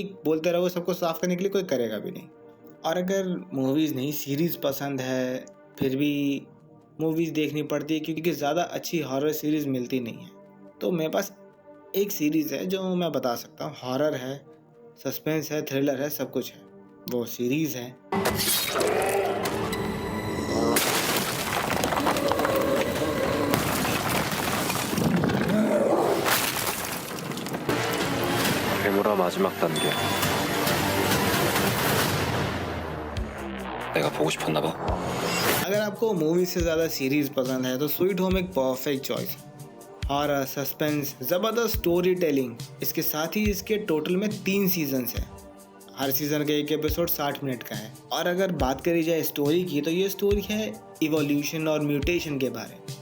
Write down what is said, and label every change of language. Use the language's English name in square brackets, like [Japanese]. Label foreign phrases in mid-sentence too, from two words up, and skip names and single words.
[Hindi] बोलते रहो सबको साफ करने के लिए, कोई करेगा भी नहीं। और अगर मूवीज़ नहीं सीरीज़ पसंद है, फिर भी मूवीज़ देखनी पड़ती है क्योंकि ज़्यादा अच्छी [English] horror series [Hindi] मिलती नहीं है, तो मेरे पास एक सीरीज़ है जो मैं बता सकता हूँ। हॉरर है, सस्पेंस है, थ्रिलर है, सब कुछ है। वो सीरीज़ है [Korean] 괴물아 마지막 단계. 내가 보고 싶었나 봐. [Hindi] अगर आपको मूवी से ज़्यादा सीरीज़ पसंद है तो स्वीट होम एक [English] perfect choice. [Hindi] हॉरर, सस्पेंस, ज़बरदस्त [English] story telling, [Hindi] इसके साथ ही इसके टोटल में 3 सीजन्स हैं। हर सीज़न का एक एपिसोड 60 मिनट का है। और अगर बात करी जाए स्टोरी की तो ये स्टोरी है इवोल्यूशन और म्यूटेशन के बारे में।